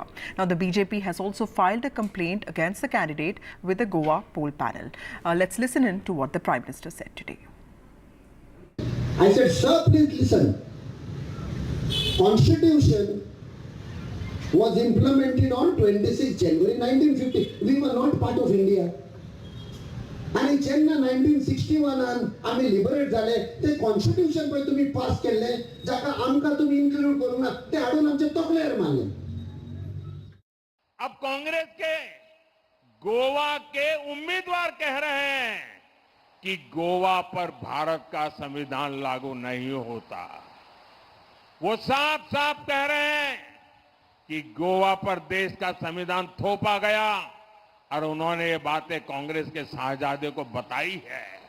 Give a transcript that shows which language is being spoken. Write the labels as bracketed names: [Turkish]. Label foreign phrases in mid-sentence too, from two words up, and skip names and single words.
[English] Now, the BJP has also filed a complaint against the candidate with the Goa poll panel. Let's listen in to what the Prime Minister said today. I said, sir, please listen. Constitution was implemented on 26 January 1950. We were not part of India. [Konkani] आणि जेन्ना 1961 आम्ही लिबरेट झाले ते कॉन्स्टिट्यूशन पळय तुम्ही पास केले जाका आमका तुम्ही इन्क्लूड करू ना ते हाडून आमचे तकलेर मारले. [Hindi] अब कांग्रेस के गोवा के उम्मीदवार कह रहे हैं कि गोवा पर भारत का संविधान लागू नहीं होता. वो साफ साफ कह रहे हैं कि गोवा पर देश का संविधान थोपा गया और उन्होंने ये बातें कांग्रेस के साहबजादे को बताई है.